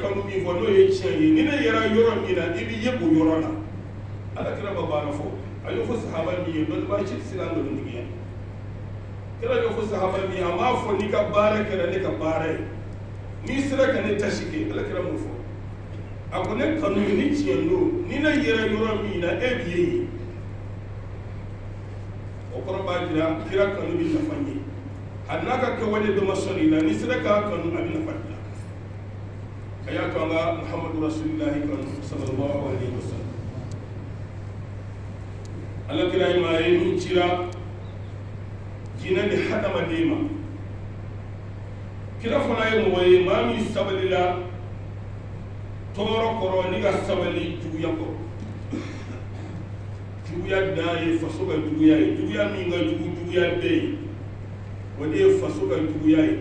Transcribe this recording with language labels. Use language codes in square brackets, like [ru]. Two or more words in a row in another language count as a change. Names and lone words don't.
[bm] kanu min fɔ n'o ye tiɲɛ ye ni ne yɛrɛ yɔrɔ min na i bɛ ye o yɔrɔ la ala kira ma baara fɔ a y'o fɔ sahaba min ye dɔnnibaga si tɛ se ka nkalontigiya kira y'o fɔ sahaba min ye a m'a fɔ n'i ka baara kɛra ne ka baara ye n'i sera ka ne tasi kɛ ala kira m'o fɔ a ko ne kanu ni tiɲɛ don ni ne yɛrɛ yɔrɔ min na e bɛ ye yen o kɔrɔ b'a jira kira kanu bɛ nafa ɲɛ hali n'a ka kɛwale dɔ ma sɔn i la n'i sera k'a kanu a bɛ nafa di la a y'a to an ka [ar] محمد رسول الله [bm] kanu [ar] صلى الله عليه وسلم [bm] ala kira ye maa ye min cira jinɛ ni hadamaden ma kila fana ye mɔgɔ ye maa min sabalila tɔɔrɔ kɔrɔ ni ka sabali juguya kɔrɔ. Juguya dan ye faso ka juguya ye, juguya min ka jugu juguya bɛɛ ye, o de ye faso ka juguya ye.